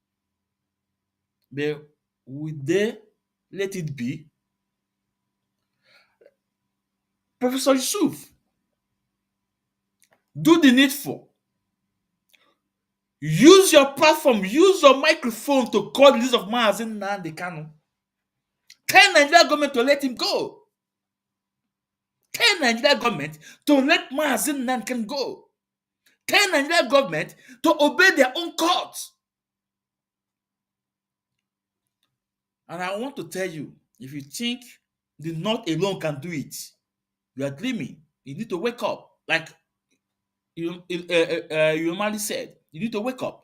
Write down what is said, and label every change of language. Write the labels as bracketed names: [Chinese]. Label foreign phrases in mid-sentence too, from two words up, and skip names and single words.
[English] But would they let it be? Professor Yusuf, do the needful. Use your platform, use your microphone to call the list of Mazi Nnamdi Kanu. Tell Nigeria government to let him go. Tell Nigeria government to let Mazi Nnamdi Kanu go. Tell Nigeria government to obey their own courts. And I want to tell you, if you think the North alone can do it, you are dreaming. You need to wake up. Like you normally said, you need to wake up.